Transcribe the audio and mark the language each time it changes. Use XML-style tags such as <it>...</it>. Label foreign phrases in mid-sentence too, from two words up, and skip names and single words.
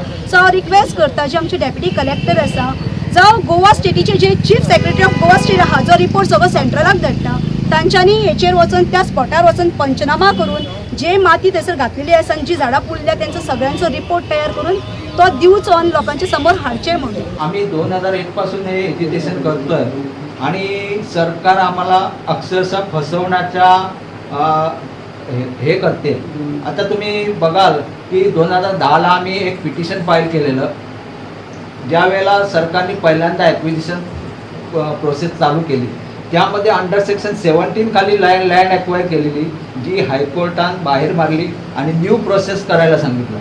<kok>सो हांव रिक्वेस्ट करता जे आमचे</kok> <en>Deputy Collector</en> <kok>आसा जावं गोवा स्टेटीचे जे</kok> <en>Chief Secretary of Goa State</en> <kok>आहा जो रिपोर्ट सगळो सेंट्रलाक धाडटा तांच्यांनी हेचेर वचून त्या स्पॉटार वचून पंचनामा करून जे माती थंयसर घातलेली आसा आनी जी झाडां पुरल्या तेंचो सगळ्यांचो रिपोर्ट तयार करून तो दिवचो आनी लोकांच्या समोर हाडचे म्हणून.</kok> <mr>आम्ही 2001 पासून हे एज्युकेशन करतोय आणि सरकार आम्हाला अक्षरशः फसवण्याच्या हे करते. आता तुम्ही बघाल की 2010ला आम्ही एक</mr> <en>petition file</en> <mr>केलेलं ज्या वेळेला सरकारने पहिल्यांदा</mr> <en>acquisition process</en> <mr>चालू केली त्यामध्ये</mr> <en>under section 17</en> <mr>खाली</mr> <en>land acquire</en> <mr>केलेली जी हायकोर्टान बाहेर मारली आणि</mr> <en>new process</en> <mr>करायला सांगितलं.</mr>